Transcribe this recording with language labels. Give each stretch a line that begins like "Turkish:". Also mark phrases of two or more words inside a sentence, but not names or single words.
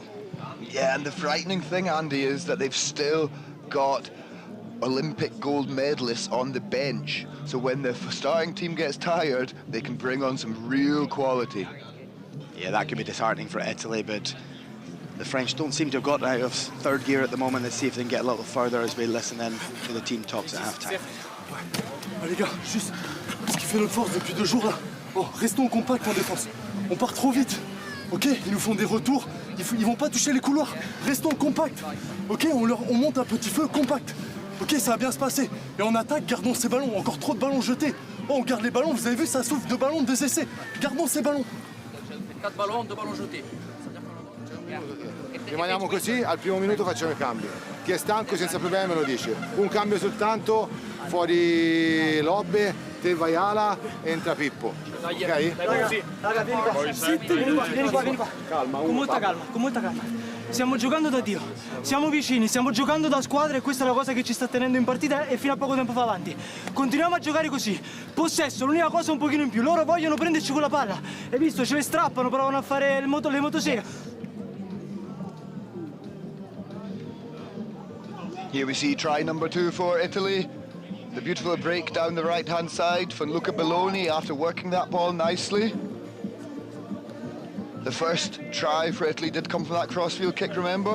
English: Yeah, and the frightening thing, Andy, is that they've still got Olympic gold medalists on the bench. So when the starting team gets tired, they can bring on some real quality. Yeah, that could be disheartening for Italy, but the French don't seem to have got out of third gear at the moment. Let's see if they can get a little further as we listen in to the team talks at half-time.
French: Les gars, juste ce qui fait notre force depuis 2 jours là. Bon, restons compacts en défense. On part trop vite. Ok, ils nous font des retours. Ils vont pas toucher les couloirs. Restons compacts. Ok, on monte un petit feu compact. Ok, ça va bien se passer. Et on attaque, gardons ces ballons. Encore trop de ballons jetés. Oh, on garde les ballons. Vous avez vu, ça souffle 2 ballons, 2 essais. Gardons ces ballons. 4 ballons, 2 ballons jetés.
Italian: Rimaniamo così, al primo minuto facciamo i cambi. Chi è stanco senza problemi me lo dice. Un cambio soltanto, fuori Lobbe, te vai ala, entra Pippo. Ok? Raga, vieni qua. Calma, con molta calma. Stiamo giocando da Dio, siamo vicini, stiamo giocando da squadra e questa è la cosa che ci sta tenendo in partita e fino a poco tempo fa avanti. Continuiamo a giocare così. Possesso, l'unica cosa un pochino in più. Loro vogliono prenderci con la palla. Hai visto? Ce le strappano, provano a fare le motosega.
English: Here we see try number 2 for Italy. The beautiful break down the right-hand side from Luca Belloni after working that ball nicely. The first try for Italy did come from that crossfield kick, remember?